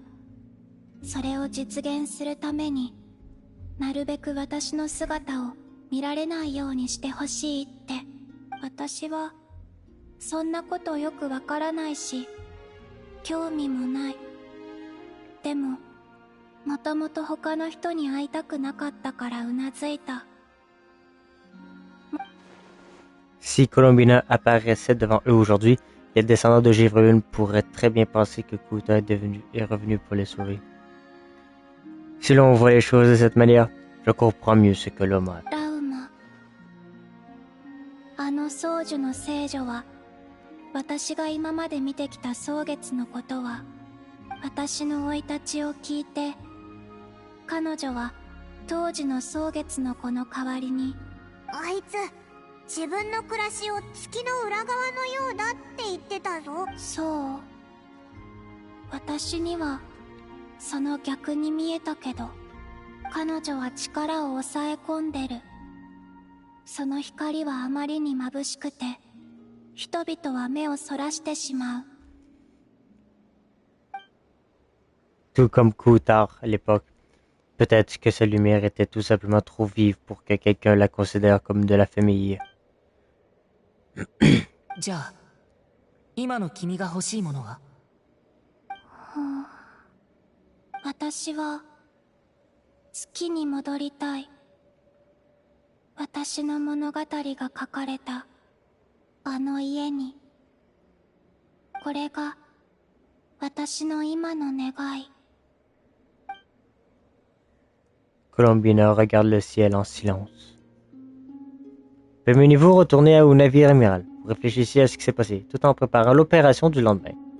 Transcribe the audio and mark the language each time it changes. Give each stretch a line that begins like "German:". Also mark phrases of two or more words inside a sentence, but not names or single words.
Japanese: それを実現するためになるべく私の姿を見られないようにしてほしいって。私はそんなことよくわからないし興味もない。でももともと他の人に会いたくなかったからうなずいた。
French: Si Colombina apparaissait devant eux aujourd'hui, les descendants de Gévrune pourraient très bien penser que Kuta est revenu pour les sauver. Si l'on voit les choses de cette manière, je comprends mieux ce que l'homme a.
Japanese: ラウマ。あの僧侶の聖女は、私が今まで見てきた蒼月のことは、私の生い立ちを聞いて、彼女は当時の蒼月の子の代わりに、あいつ自分の暮らしを月の裏側のようだって言ってたぞ。そう。私にはその逆に見えたけど、彼女は力を抑え込んでる。その光はあまりに眩しくて、人々は目をそらしてしまう。
French: Tout comme Kutar à l'époque, peut-être que sa lumière était tout simplement trop vive pour que quelqu'un la considère comme de la famille.
Japanese: じゃあ、今の君が欲しいものは？私は月に戻りたい。私の物語が書かれたあの家に。これが私の今の願い。
French: Colombina regarde le ciel en silence. Permettez-vous retourner au navire amiral. Vous réfléchissez à ce qui s'est passé, tout en préparant l'opération du lendemain.